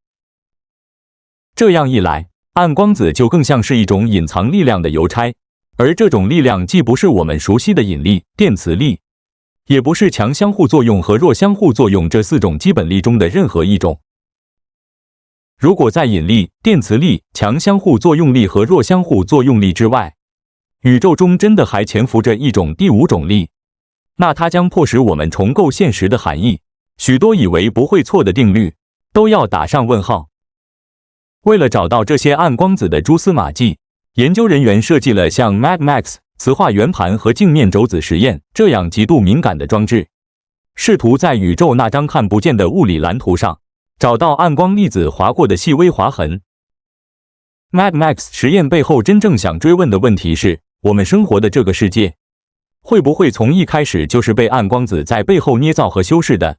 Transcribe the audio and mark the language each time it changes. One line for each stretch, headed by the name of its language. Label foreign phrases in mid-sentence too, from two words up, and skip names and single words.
Chinese: 這樣一來，暗光子就更像是一種隱藏力量的郵差，而這種力量既不是我們熟悉的引力、電磁力，也不是強相互作用和弱相互作用這4種基本力中的任何一種。如果在引力、電磁力、強相互作用力和弱相互作用力之外，宇宙中真的還潛伏着一種第5種力，那它將迫使我們重構現實的含義，許多以為不會錯的定律都要打上問號。為了找到這些暗光子的蛛絲馬跡，研究人員設計了像 MAD-MAX、磁化圓盤和鏡面軸子實驗這樣極度敏感的裝置，試圖在宇宙那張看不見的物理藍圖上找到暗光粒子劃過的細微劃痕。MAD-MAX 實驗背後真正想追問的問題是：我們生活的這個世界，會不會從一開始就是被暗光子在背後捏造和修飾的？